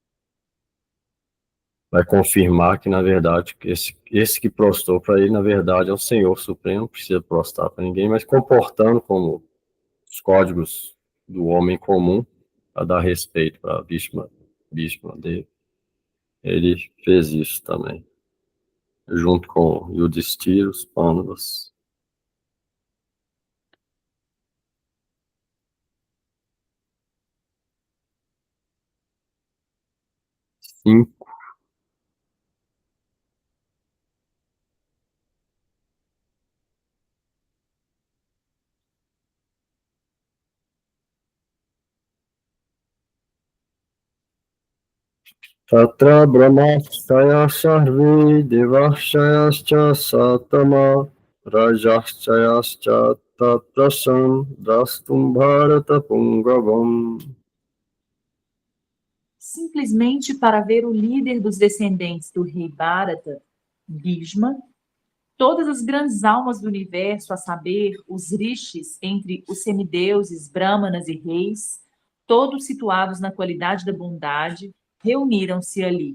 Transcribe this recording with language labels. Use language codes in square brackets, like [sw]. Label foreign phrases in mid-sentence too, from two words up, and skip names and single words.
[pt] Vai confirmar que, na verdade, esse que prostrou para ele, na verdade, é o Senhor Supremo, não precisa prostrar para ninguém, mas comportando como os códigos do homem comum, para dar respeito para Bhishma dele. Ele fez isso também, junto com Yudhishthira, os Pandavas. 5. [sa] Tatra brahmashaya sarve devashayascha satama rajashayascha tatrasan drastum bharata pungavam. [pt] Simplesmente para ver o líder dos descendentes do rei Bharata, Bhishma, todas as grandes almas do universo, a saber, os rishis entre os semideuses, brahmanas e reis, todos situados na qualidade da bondade, reuniram-se ali.